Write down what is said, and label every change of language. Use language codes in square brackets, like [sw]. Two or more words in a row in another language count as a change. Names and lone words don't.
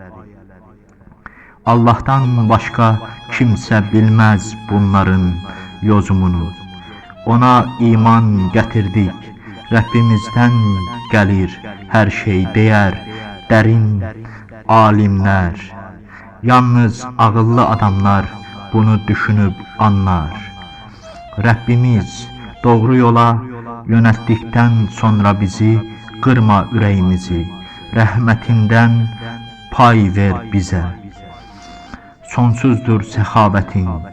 [az] Allah'tan başka kimsə bilməz bunların yozumunu. Ona iman gətirdik, Rəbbimizdən gəlir hər şey deyər dərin alimlər. [tr] Yalnız ağıllı adamlar bunu düşünüp anlar. Rabbimiz doğru yola yönelttikten sonra bizi kırma yüreğimizi. Rahmetinden pay ver bize. Sonsuzdur sehavetin.